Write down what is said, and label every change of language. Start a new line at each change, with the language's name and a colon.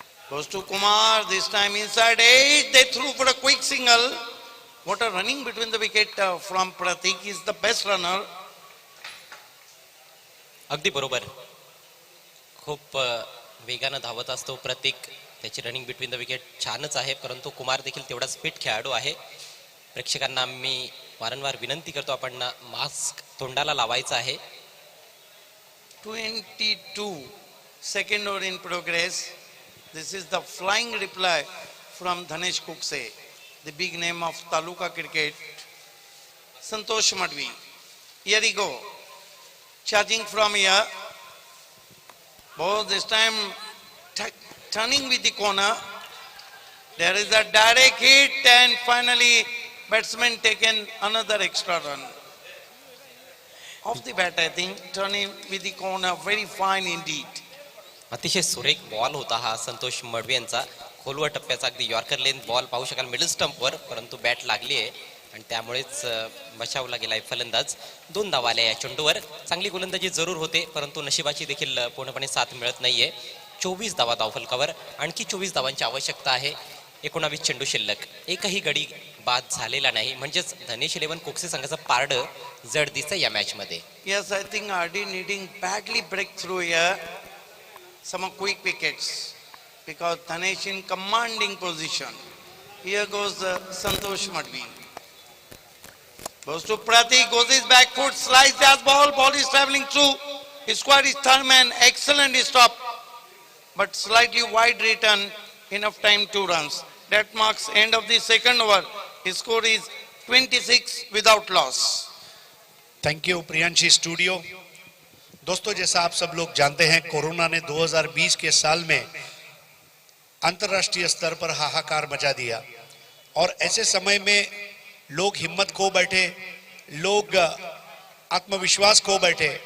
English: Goes to Kumar, this time inside edge, they threw for a quick single. What a running between the wicket from Pratik, is the best runner.
Marathi: अगदी बरोबर. खूप वेगानं धावत असतो प्रतीक. त्याची
English: running between the wicket
Marathi: छानच आहे, परंतु कुमार देखील तेवढाच फिट खेळाडू आहे. प्रेक्षकांना मी वारंवार विनंती करतो, आपण मास्क तोंडाला लावायचा आहे.
English: 22 second over in progress. This is the flying reply from Dhanesh Kukse, the big name of Taluka cricket. Santosh Madhvi. Here he go. Charging from here. Both this time turning with the corner. There is a direct hit and finally batsman taken another extra run. Off the bat, I think, turning with the corner, very fine indeed.
Marathi: अतिशय सुरेख ball होता हा संतोष मडवी यांचा. खोलवर टप्प्याचा अगदी yorker लेन ball पाहू शकाल मिडल स्टंपवर, परंतु बॅट लागली आहे आणि त्यामुळेच बचावला गेलाय फलंदाज. 2 धावा आल्या या चेंडूवर. चांगली गोलंदाजी जरूर होते, परंतु नशिबाची देखील पूर्णपणे साथ मिळत नाहीये. 24 धावा धावफलकावर. आणखी 24 धावांची आवश्यकता आहे. 19 चेंडू शिल्लक. एकही गडी बाद झालेला नाही, म्हणजेच धनेश 11 कोकसे संघाचं पारडं जड दिसतंय या मॅच मध्ये.
English: Yes, I think RD needing badly breakthrough here. Some quick wickets because Dhanesh in commanding position. Here goes Santosh Madhvi. Goes to Pratik, goes his back foot, sliced as ball. Ball is traveling through. His squad is third man. Excellent stop, but slightly wide return. Enough time, 2 runs. That marks end of the second over. His score is 26 without loss.
Hindi: Thank you Priyanshi studio. दोस्तों, जैसा आप सब लोग जानते हैं, corona ने 2020 के साल में अंतर्राष्ट्रीय स्तर पर हाहाकार मचा दिया और ऐसे समय में लोग हिम्मत खो बैठे, लोग आत्मविश्वास खो बैठे.